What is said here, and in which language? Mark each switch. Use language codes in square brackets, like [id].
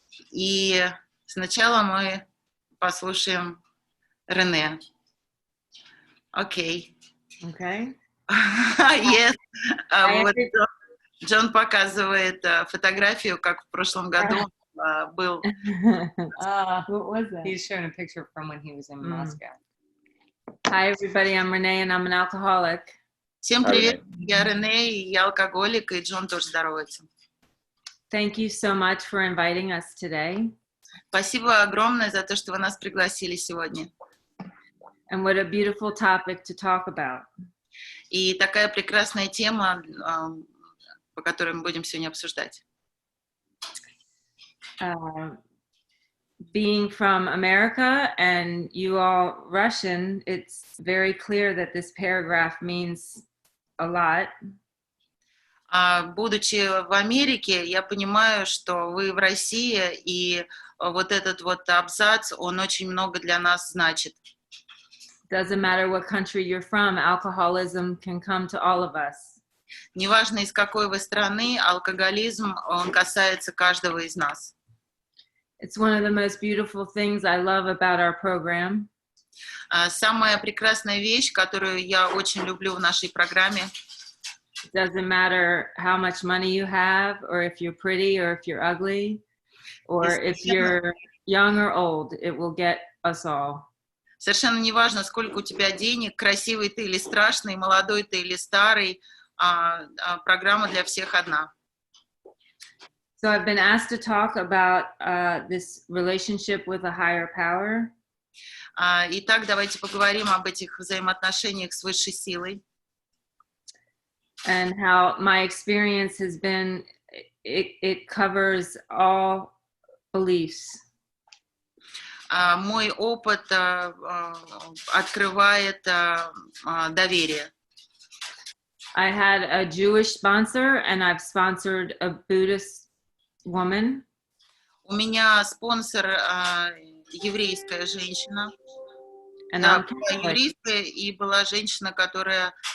[ru] И сначала мы послушаем Рене. Окей. [en] Okay. Yes. [ru] Вот Джон показывает фотографию, как в прошлом году был. [en] What was that? He's showing a picture from when he was in Moscow. Hi, everybody. I'm Renee, and I'm an alcoholic. [ru] Всем привет. Я Рене, и я алкоголик, и Джон тоже здоровается. [en] Thank you so much for inviting us today. [ru] Спасибо огромное за то, что вы нас пригласили сегодня. [en] And what a beautiful topic to talk about. [ru] И такая прекрасная тема, по которой мы будем сегодня обсуждать. [en] Being from America and you all Russian, it's very clear that this paragraph means a lot. [ru] Будучи в Америке, я понимаю, что вы в России, и вот этот вот абзац, он очень много для нас значит. [en] Doesn't matter what country you're from, alcoholism can come to all of us. [ru] Неважно, из какой вы страны, алкоголизм, он касается каждого из нас. [en] It's one of the most beautiful things I love about our program. [ru] Самая прекрасная вещь, которую я очень люблю в нашей программе. [en] It doesn't matter how much money you have, or if you're pretty, or if you're ugly, or if you're young or old, it will get us all. [ru] Совершенно неважно, сколько у тебя денег, красивый ты или страшный, молодой ты или старый, программа для всех одна. [en] So I've been asked to talk about this relationship with a higher power. [ru] Итак, давайте поговорим об этих взаимоотношениях с высшей силой. [en] And how my experience has been, it covers all beliefs. [ru] Мой опыт открывает доверие. [en] I had a Jewish sponsor, and I've sponsored a Buddhist woman. [ru] У меня спонсор еврейская женщина. [en] And [ru] Да, [en] I'm [ru] была [en] Catholic. [ru] еврейская, и была женщина, которая